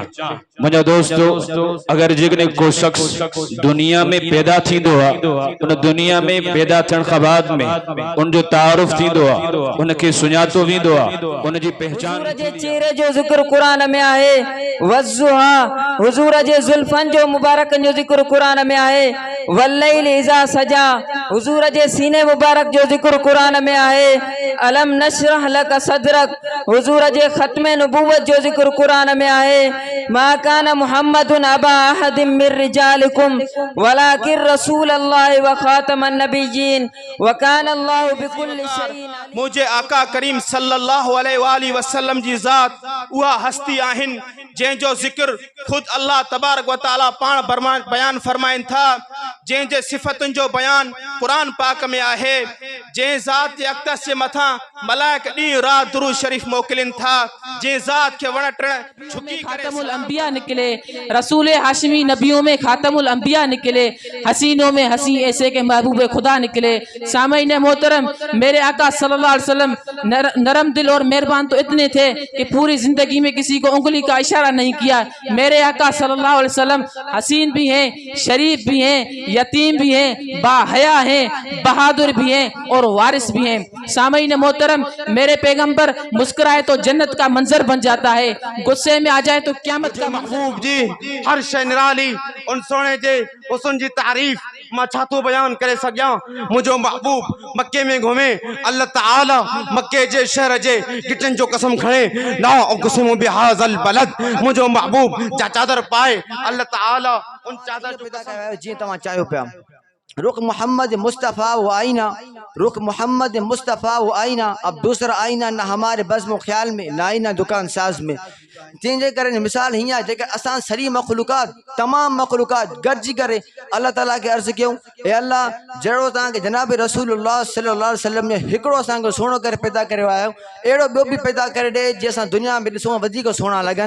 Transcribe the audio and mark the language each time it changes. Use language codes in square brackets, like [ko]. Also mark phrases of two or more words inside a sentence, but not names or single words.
[sd] मुंहिंजा दोस्तो, अगर जेकॾहिं को शख्स दुनिया में पैदा थींदो आहे, उन दुनिया में पैदा थियण खां बाद में उनजो तारुफ थींदो आहे, उनखे सुञातो वेंदो आहे, उनजी पहचान। हुजूर जे चेहरे जो ज़िक्र कुरान में आहे, वज़्ज़ुहा। हुजूर जे ज़ुल्फ़न जो मुबारक जो ज़िक्र कुरान में आहे, [ar] والليل إذا سجى. [sd] हुजूर जे सीने मुबारक जो ज़िक्र कुरान में आहे, [ar] ألم نشرح لك صدرك. [sd] हुजूर जे ख़त्मे नबूवत जो ज़िक्र कुरान में आहे, [ar] ما كان محمد أبا أحد من رجالكم ولكن رسول الله وخاتم النبيين وكان الله بكل شيء. [sd] मुझे आका करीम [ar] صلى الله عليه وسلم [sd] जी ज़ात उहा हस्ती आहिन जंहिंजो ज़िक्र खुद अल्लाह [ar] تبارك وتعالى [sd] पाण बयान फरमाइन था, जंहिंजे सिफ़तुनि जो बयान कुरान पाक में आहे। जंहिं ज़ात जे अक़दस जे मथां मलाइक ॾींहुं राति दुरूद शरीफ़ मोकिलिन था, जंहिं ज़ात खे वण टिण झुकी [ur] خاتم الانبیاء نکلے، رسول ہاشمی نبیوں میں خاتم الانبیاء نکلے، حسینوں میں حسیں ایسے کے محبوب خدا نکلے. سامعین محترم، میرے آقا [ar] صلى الله عليه وسلم [ur] نرم دل اور مہربان تو اتنے تھے کہ پوری زندگی میں کسی کو انگلی کا اشارہ نہیں کیا. میرے آقا [ar] صلى الله عليه وسلم [ur] حسین بھی ہیں، شریف بھی ہیں، یتیم بھی ہیں، باحیا ہیں، بہادر بھی ہیں اور وارث بھی ہیں. سامعین محترم، میرے پیغمبر مسکرائے تو جنت کا منظر بن جاتا ہے، غصے میں آ جائے تو قیامت کا [sd] महबूब जी हर शइ निराली उन सोने जे हुस्न जी तारीफ़ मां छा थो बयान करे सघां। मुंहिंजो महबूब मक्के में घुमे, अल्लाह ताला मक्के जे शहर जे गिटन जो कसम खणे, [ar] لا أقسم بهذا البلد. [sd] मुंहिंजो महबूब जा चादर पाए अल्लाह ताला उन चादर जो जी तव्हां चाहियो पिया। [ur] رخ محمد مصطفیٰ وہ آئینہ، رخ محمد مصطفیٰ وہ آئینہ. اب دوسرا آئینہ نہ ہمارے بزم خیال میں، نہ آئینہ دکان ساز میں. [sd] जंहिंजे करे मिसाल हीअं आहे, जेकर असां सॼी मख़लूक़ात तमामु मख़लूक़ात गॾिजी करे अल्लाह ताला खे अर्ज़ु कयूं, हे अल्लाह, जहिड़ो तव्हांखे जनाब रसूलुल्लाह [ar] صلى الله عليه وسلم [sd] ने हिकिड़ो असांखे सुहिणो करे पैदा करे आयो, अहिड़ो ॿियो बि पैदा करे ॾे जीअं असां दुनिया में ॾिसूं वधीक सुहिणा लॻनि।